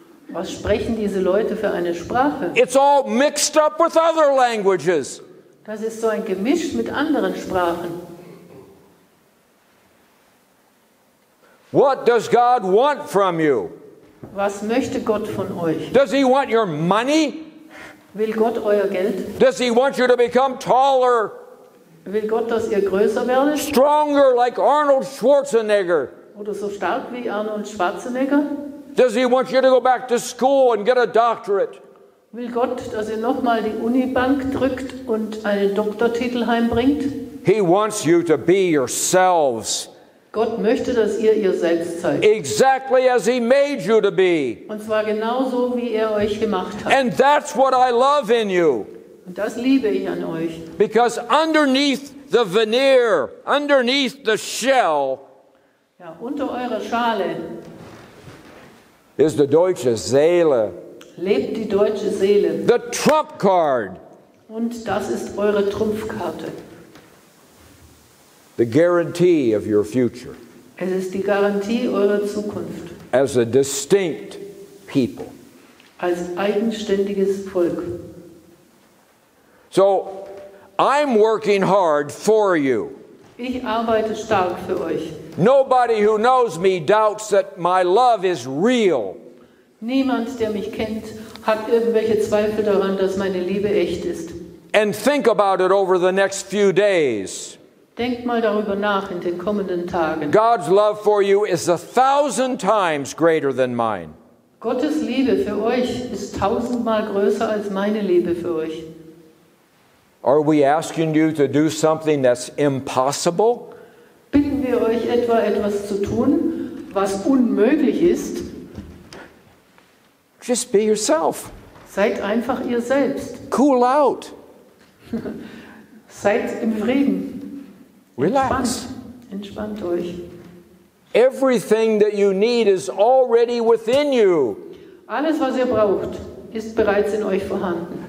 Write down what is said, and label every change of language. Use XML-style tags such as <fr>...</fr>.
<de>Was sprechen diese Leute für eine Sprache?</de> <en>It's all mixed up with other languages.</en> <de>Das ist so ein Gemisch mit anderen Sprachen.</de> <en>What does God want from you?</en> <de>Was möchte Gott von euch?</de> <en>Does he want your money?</en> <de>Will Gott euer Geld?</de> <en>Does he want you to become taller?</en> <de>Will Gott, dass ihr größer werdet?</de> <en>Stronger like Arnold Schwarzenegger?</en> <de>Oder so stark wie Arnold Schwarzenegger?</de> <en>Does he want you to go back to school and get a doctorate?</en> <de>Will Gott, dass ihr nochmal die Unibank drückt und einen Doktortitel heimbringt?</de> <en>He wants you to be yourselves.</en> <de>Gott möchte, dass ihr selbst seid.</de> <en>Exactly as he made you to be.</en> <de>Und zwar genauso, wie er euch gemacht hat.</de> <en>And that's what I love in you.</en> <de>Und das liebe ich an euch.</de> <en>Because underneath the veneer, underneath the shell,</en> <de>ja, unter eurer Schale</de> <en>is the</en> <de>deutsche Seele. Lebt die deutsche Seele.</de> <en>The trump card.</en> <de>Und das ist eure Trumpfkarte.</de> <en>The guarantee of your future.</en> <de>Es ist die Garantie eurer Zukunft.</de> <en>As a distinct people.</en> <de>Als eigenständiges Volk.</de> <en>So, I'm working hard for you.</en> <de>Ich arbeite stark für euch.</de> <en>Nobody who knows me doubts that my love is real.</en> <de>Niemand, der mich kennt, hat irgendwelche Zweifel daran, dass meine Liebe echt ist.</de> <en>And think about it over the next few days.</en> <de>Denkt mal darüber nach in den kommenden Tagen.</de> <en>God's love for you is 1,000 times greater than mine.</en> <de>Gottes Liebe für euch ist 1000-mal größer als meine Liebe für euch.</de> <en>Are we asking you to do something that's impossible?</en> <de>Bitten wir euch etwa etwas zu tun, was unmöglich ist?</de> <en>Just be yourself.</en> <de>Seid einfach ihr selbst.</de> <en>Cool out.</en> <de>Seid im Frieden.</de> <en>Relax.</en> <de>Entspannt euch.</de> <en>Everything that you need is already within you.</en> <de>Alles, was ihr braucht, ist bereits in euch vorhanden.</de>